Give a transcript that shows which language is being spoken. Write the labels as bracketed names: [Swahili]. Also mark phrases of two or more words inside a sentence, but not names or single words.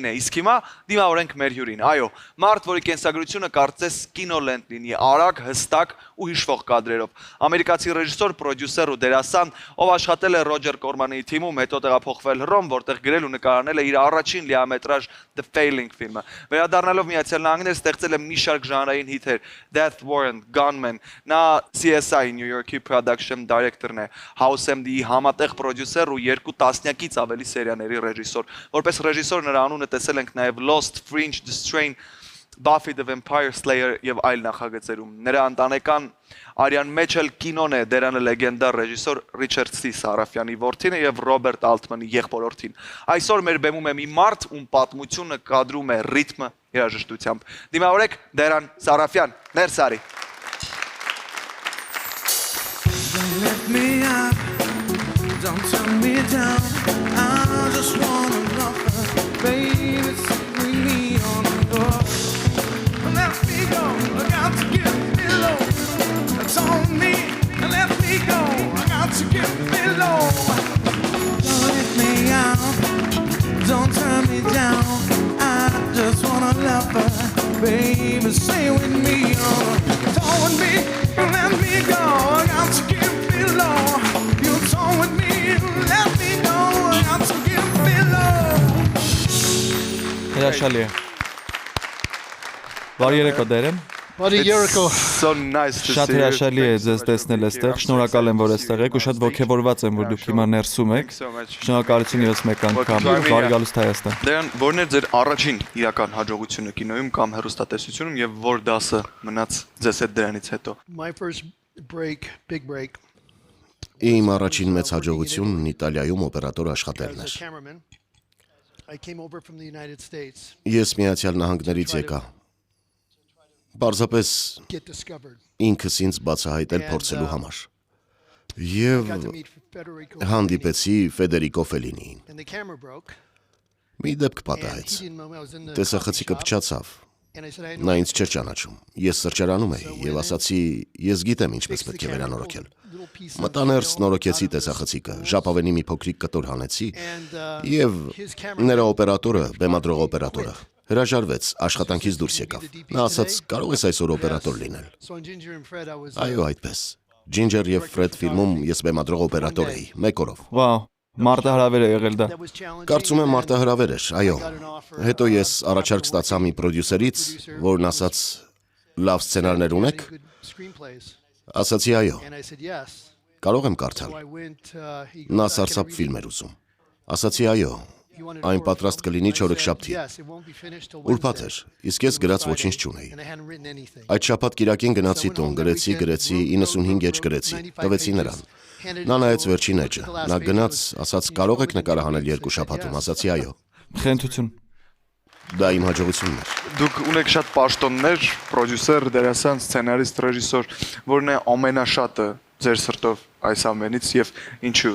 [Armenian] է, իսկ հիմա դիմավորենք մեր հյուրին։ Այո, մարդ, որի կենսագրությունը կարծես կինոլենտ լինի, արագ, հստակ ու հիշվող կադրերով։ Ամերիկացի ռեժիսոր, պրոդյուսեր ու դերասան, ով աշխատել է Ռոջեր Կորմանի թիմում, հետո տեղափոխվել Հռոմ, որտեղ գրել ու նկարահանել է իր առաջին լիամետրաժ The Failing ֆիլմը։ Վերադառնալով Միացյալ Նահանգներ ստեղծել է մի շարք ժանրային հիթեր՝ Death Warrant, Gunman, նա CSI New York-ի [English] production director- [Armenian] ն է, House MD-ի համատեղ պրոդյուսեր ու 2 տասնյակից ավելի սերիաների ռեժիսոր։ Որպես ռեժիսոր նրա անունը տեսել ենք նաև Lost, Fringe, The Strain, Buffy the Vampire Slayer եւ այլ նախագծերում։ Նրա ընտանեկան արյան մեջ էլ կինոն է դերանը լեգենդար ռեժիսոր Ռիչարդ C. Սարաֆյանի որդին եւ Ռոբերտ Ալթմանի եղբորորդին։ Այսօր մեր բեմում է մի մարդ, ում պատմությունը կադրում է ռիթմը երաժշտությամբ։ Դիմավորեք Դերան Սարաֆյան, ներս արի։ [English] Don't let me out, don't turn me down. I just wanna love her, baby, sit with me on the floor. Let me go, I got to get below. That's on me, let me go, I got to get below. Don't let me out, don't turn me down. I just wanna love her, baby, stay with me on. Don't with me, let me go, I got to get below. You don't with me, let me go, I got to get below. [Armenian] Հրաշալի է։ Բարի երեկո Դերեն։ Բարի երեկո։ [English] So nice to see you. [Armenian] Շատ հրաշալի է ձեզ տեսնել այստեղ։ Շնորհակալ եմ, որ այստեղ եք ու շատ ողջավորված եմ, որ դուք հիմա ներսում եք։ Շնորհակալություն ևս մեկ անգամ։ Բարի գալուստ Հայաստան։ Դերան, ո՞րն էր ձեր առաջին իրական հաջողությունը կինոյում կամ հեռուստատեսությունում եւ ո՞ր դասը մնաց ձեզ հետ դրանից հետո։ [English] My first break, big break, [Armenian] Իմ առաջին մեծ հաջողությունն Իտալիայում օպերատոր աշխատելն [English] as a [Armenian] էր։ [English] cameraman. I came over from the United States, [Armenian] Ես Միացյալ Նահանգներից եկա։ Պարզապես [English] get discovered. [Armenian] ինքս ինձ բացահայտել փորձելու համար։ Եվ [English] Got to meet Federico [Armenian] հանդիպեցի Ֆեդերիկո Ֆելինիին։ [English] and the camera broke. [Armenian] Մի դեպք [English] And [Armenian] պատահեց։ [English] he didn't know I was in the [Armenian] Տեսախցիկը [English] coffee shop, [Armenian] փչացավ։ [English] and I said, I [Armenian] Նա [English] know [Armenian] ինձ չէր ճանաչում։ Ես սրճարանում էի եւ ասացի, ես գիտեմ ինչպես պետք է վերանորոգել։ Մտա ներս, նորոգեցի տեսախցիկը, ժապավենի մի փոքրիկ կտոր հանեցի եւ նրա օպերատորը, բեմադրող օպերատորը հրաժարվեց, աշխատանքից դուրս եկավ։ Նա ասաց, կարող ես այսօր օպերատոր լինել։ [English] So on Ginger and Fred, I was [Armenian] Այո, այդպես։ Ջինջեր եւ Ֆրեդ ֆիլմում ես բեմադրող օպերատոր էի, մեկ օրով։ Վաու, մարտահրավեր է եղել դա։ [English] that was challenging. [Armenian] Կարծում եմ մարտահրավեր էր, այո։ [English] Got an offer, [Armenian] Հետո ես առաջարկ ստացա մի պրոդյուսերից, որն ասաց, լավ սցենարներ ունեք։ [English] good screenplays, [Armenian] Ասացի այո, [English] and I said yes. [Armenian] կարող եմ կարդալ։ [English] So I went. He [Armenian] Նա [English] goes, "Can I [Armenian] սարսափ [English] read [Armenian] ֆիլմ [English] it?" [Armenian] էր ուզում։ Ասացի այո, [English] He wanted [Armenian] այն [English] a horror [Armenian] պատրաստ [English] film. [Armenian] կլինի [English] I said, [Armenian] չորեքշաբթի։ [English] yes, it won't be finished till [Armenian] Ուրբաթ [English] Wednesday. [Armenian] էր, իսկ ես գրած ոչինչ չունեի։ [English] And I hadn't written anything. [Armenian] Այդ շաբաթ կիրակին գնացի տուն, գրեցի, 95 էջ գրեցի, տվեցի նրան։ Նա նայեց վերջին էջը, նա գնաց, ասաց, կարող եք նկարահանել 2 շաբաթում, ասացի այո։ Խենթություն։ Դա իմ հաջողությունն էր։ Դուք ունեք շատ պաշտոններ, պրոդյուսեր, դերասան, սցենարիստ, ռեժիսոր, որն է ամենաշատը ձեր սրտով այս ամենից եւ ինչու։